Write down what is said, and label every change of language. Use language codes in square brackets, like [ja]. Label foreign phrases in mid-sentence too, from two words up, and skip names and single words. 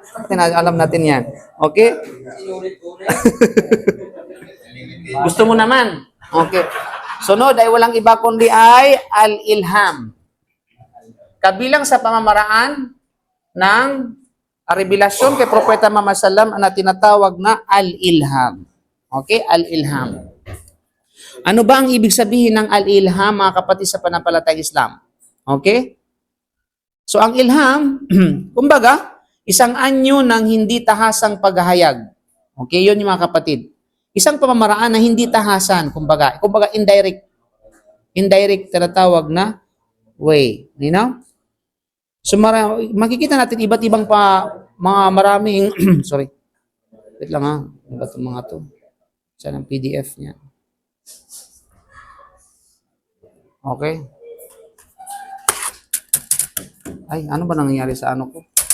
[tl] Alam natin yan. Okay? Gusto mo naman? Okay. Sunod ay walang iba kundi ay al-ilham. Kabilang sa pamamaraan ng revelasyon kay Propeta Muhammad sallam na tinatawag na al-ilham. Okay? Al-ilham. Ano ba ang ibig sabihin ng al-ilham, mga kapatid, sa panampalatayang Islam? Okay? So, ang ilham, kumbaga, isang anyo ng hindi tahasang paghahayag. Okay? Yun yung mga kapatid. Isang pamamaraan na hindi tahasan, kumbaga indirect. Indirect, tinatawag na way. [en] You know? [tl] So, makikita natin iba't ibang mga maraming, sorry. Wait lang ha. Ano ba itong mga to? Saan ang PDF niya? Okay. Ay, ano ba nangyayari sa ano ko?